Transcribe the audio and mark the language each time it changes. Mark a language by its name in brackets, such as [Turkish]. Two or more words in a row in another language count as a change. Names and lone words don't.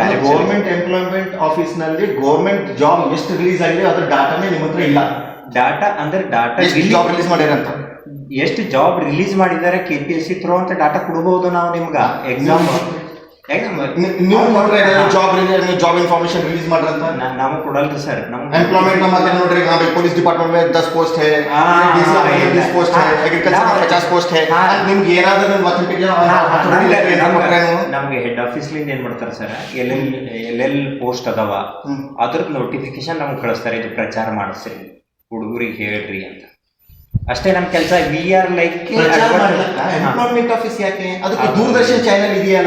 [English] government employment office [Kannada] ನಲ್ಲಿ [English] government job [Kannada] ಎಷ್ಟು ರಿಲೀಸ್ ಆಗಿದೆ ಅದ್ರ ಡಾಟಾನೇ ನಿಮ್ಮ ಹತ್ರ ಇಲ್ಲ. ಡಾಟಾ ಅಂದ್ರೆ ಡಾಟಾ [English] job release [Kannada] ಮಾಡಿರಂತ ಎಷ್ಟು [English] job release [Kannada] ಮಾಡಿದ್ದಾರೆ KPSC ಥ್ರೋ ಅಂತ ಡಾಟಾ ಕೊಡಬಹುದು ನಾವು ನಿಮ್ಗೆ. ಎಕ್ಸಾಮ್ ನೀವು ನೋಡ್ರಿ [English] job information release [Kannada] ಮಾಡ್ರಂತ ನಾವು ಕೊಡಲ್ರಿ ಸರ್. ನಮ್ಗೆ [Hindi] एम्प्लॉयमेंट [Kannada] ಮತ್ತೆ ನೋಡ್ರಿ ನಾವು [English] police department [Hindi] में 10 पोस्ट है, DCA में 20 पोस्ट है, एग्रीकल्चर में 50 पोस्ट है. [Kannada] ನಿಮಗೆ ಏನಾದರೂ ನಮಗೆ [English] head office [Kannada] ಲಿಂದ ಏನ್ ಮಾಡ್ತಾರೆ ಸರ್, ಎಲ್ಲೆಲ್ ಪೋಸ್ಟ್ ಅದಾವ ಅದ್ರದ್ದು ನೋಟಿಫಿಕೇಶನ್ ನಮ್ಗೆ ಕಳಿಸ್ತಾರೆ, ಇದು ಪ್ರಚಾರ ಮಾಡಿಸ್ರಿ ಹುಡುಗರಿಗೆ ಹೇಳ್ರಿ ಅಂತ. ಅಷ್ಟೇ ನಮ್ಮ ಕೆಲಸ. [English] we are like employment office [Kannada] ಯಾಕೆ? ಅದಕ್ಕೆ ದೂರದರ್ಶನ್ ಚಾನೆಲ್ ಇದೆಯಲ್ಲ,